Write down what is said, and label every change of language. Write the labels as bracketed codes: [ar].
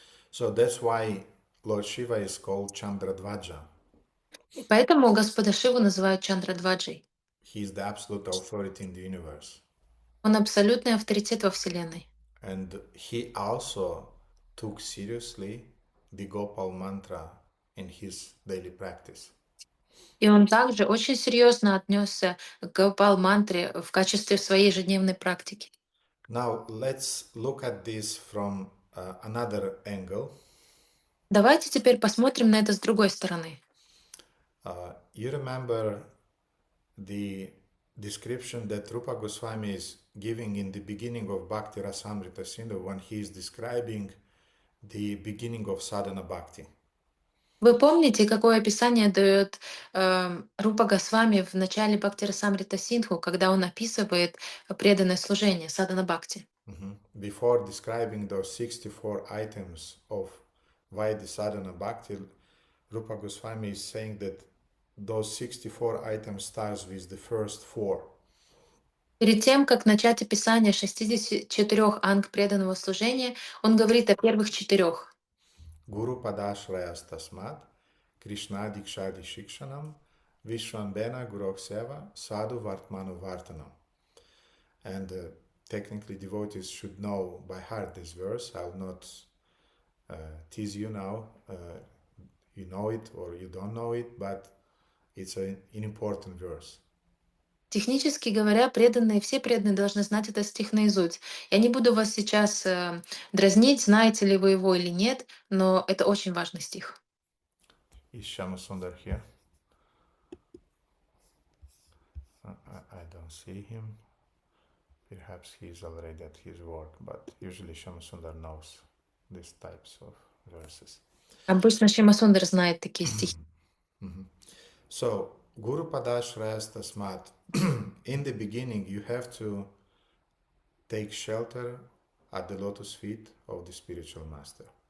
[en] So that's why Lord Shiva is called Chandradvaja. [ru] И поэтому Господа Шиву называют Чандрадваджей. [en] He is the absolute authority in the universe. [ru] Он абсолютный авторитет во Вселенной. [en] And he also took seriously the Gopal Mantra in his daily practice. [ru] И он также очень серьезно отнесся к Гопал Мантре в качестве своей ежедневной практики. [en] Now let's look at this from another angle. [ru] Давайте теперь посмотрим на это с другой стороны. [en] You remember the description that Rupa Goswami is giving in the beginning of Bhakti Rasamrita Sindhu when he is describing the beginning of sadhana bhakti. [ru] Вы помните, какое описание дает Рупа Госвами в начале Бхактирасамрита Синдху, когда он описывает преданное служение, садхана бхакти? [en] Before describing those 64 items of Vaidhi sadhana bhakti, Rupa Goswami is saying that those 64 items starts with the first four. [ru] Перед тем, как начать описание 64 анг преданного служения, он говорит о первых 4. [sa] Guru Padashrayas Tasmat, Krishna Dikshadi Shikshanam, Vishwambena Guru Seva, Sadhu Vartmanu Vartanam. [en] And technically, devotees should know by heart this verse. I'll not tease you now. You know it or you don't know it, but it's an important verse. [ru] Технически говоря, преданные, все преданные должны знать этот стих наизусть. Я не буду вас сейчас дразнить, знаете ли вы его или нет, но это очень важный стих. [en] Is Shamasundar here? I don't see him. Perhaps he is already at his work, but usually Shamasundar knows these types of verses. [ru] Обычно Шима Сундар знает такие стихи. [en] So, [sa] Guru Padashrayas Tasmat, [en] in the beginning you have to take shelter at the lotus feet of the spiritual master.